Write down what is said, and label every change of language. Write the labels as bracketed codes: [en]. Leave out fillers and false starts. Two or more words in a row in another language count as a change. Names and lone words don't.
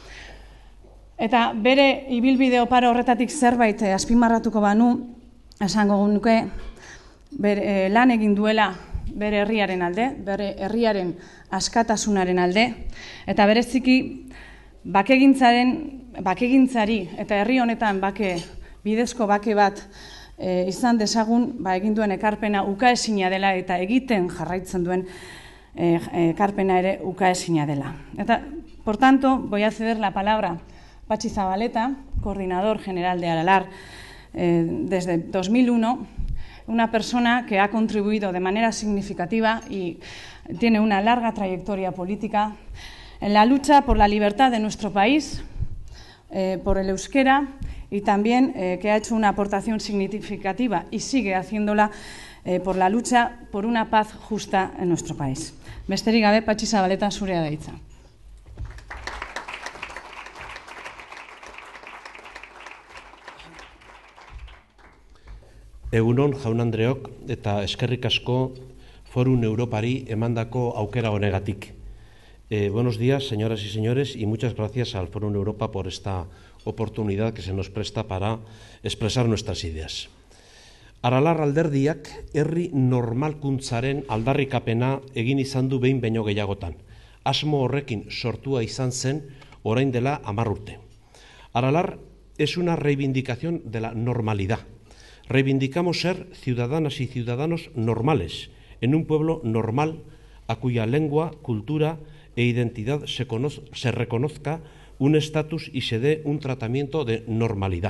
[eu] Eta bere ibilbide oparo horretatik zerbait azpimarratuko banu, esango nuke lan egin duela bere herriaren alde, bere herriaren askatasunaren alde, eta bereziki bakegintzari eta herri honetan bidezko bake bat izan dezagun, egin duen ekarpena ukaezina dela eta egiten jarraitzen duen ekarpena ere ukaezina dela. Eta, [es] por tanto, voy a ceder la palabra a Patxi Zabaleta, coordinador general de Aralar desde 2001, una persona que ha contribuido de manera significativa y tiene una larga trayectoria política en la lucha por la libertad de nuestro país, por el euskera, y también que ha hecho una aportación significativa y sigue haciéndola por la lucha por una paz justa en nuestro país. [eu] Besterik gabe, Patxi Zabaleta, zurea da hitza. Egunon jaun-andreok eta eskerrik asko Forum Europari emandako aukera honegatik. [es] Buenos días, señoras y señores, y muchas gracias al Forum Europa por esta oportunidad que se nos presta para expresar nuestras ideas. [eu] Aralar alderdiak herri normalkuntzaren aldarrikapena egin izan du behin baino gehiagotan. Asmo horrekin sortua izan zen orain dela 10 urte. [es] Aralar es una reivindicación de la normalidad. Reivindicamos ser ciudadanas y ciudadanos normales, en un pueblo normal a cuya lengua, cultura e identidad se reconozca un estatus y se dé un tratamiento de normalidad.